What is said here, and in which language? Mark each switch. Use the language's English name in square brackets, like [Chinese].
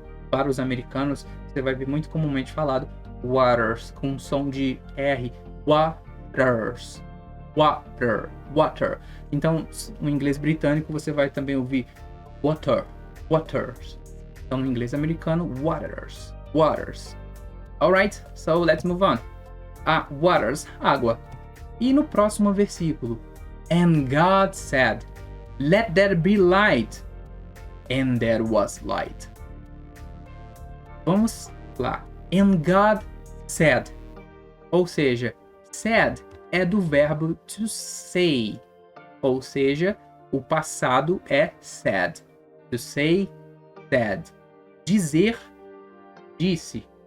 [Portuguese] para os americanos, você vai ver muito comumente falado waters, com som de R, waters, water. Então, no inglês britânico, você vai também ouvir waters. Então, no inglês americano, waters. [English] Alright, so let's move on. Waters, [Portuguese] água. E no próximo versículo, [English] and God said, let there be light, and there was light. [Portuguese] Vamos lá. [English] And God said, [Portuguese] ou seja, said é do verbo to say, ou seja, o passado é said. [English] To say, said. [Portuguese] Dizer, disse.